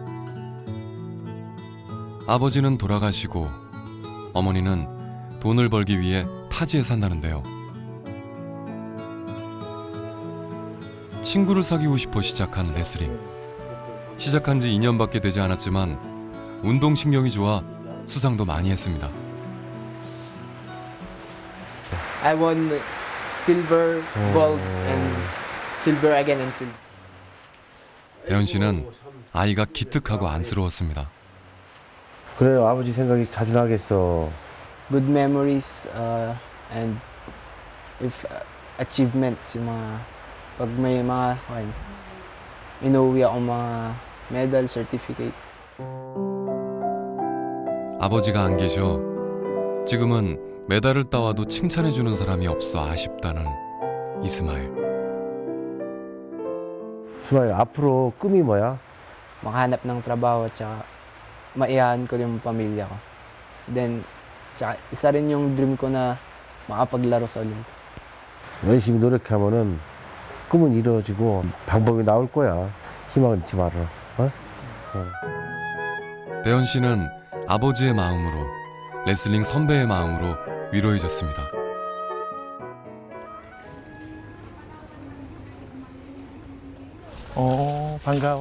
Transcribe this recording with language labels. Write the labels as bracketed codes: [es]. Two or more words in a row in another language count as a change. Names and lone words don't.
[ko] 아버지는 돌아가시고 어머니는 돈을 벌기 위해 타지에 산다는데요. 친구를 사귀고 싶어 시작한 레슬링. 시작한 지 2년밖에 되지 않았지만 운동신경이 좋아 수상도 많이 했습니다. [en] I won silver, gold, and silver again and silver. [ko] 대현 씨는 아이가 기특하고 안쓰러웠습니다. 그래요 아버지 생각이 자주 나겠어. [en] Good memories and if achievements, [tl] yung mga pag may mga inuwi ako mga medal, certificate. [ko] 아버지가 안 계셔 지금은 메달을 따와도 칭찬해주는 사람이 없어 아쉽다는 이스마일. 수마일 앞으로 꿈이 뭐야? [tl] Makahanap ng trabaho at saka maiyahan ko yung pamilya ko. Then, tsaka isa rin yung dream ko na makapaglaro sa Olympic. [ko] 열심히 노력하면은 꿈은 이루어지고 방법이 나올 거야. 희망을 잊지 마라. 어? 대현 씨는 아버지의 마음으로 레슬링 선배의 마음으로 위로해줬습니다. 반가워.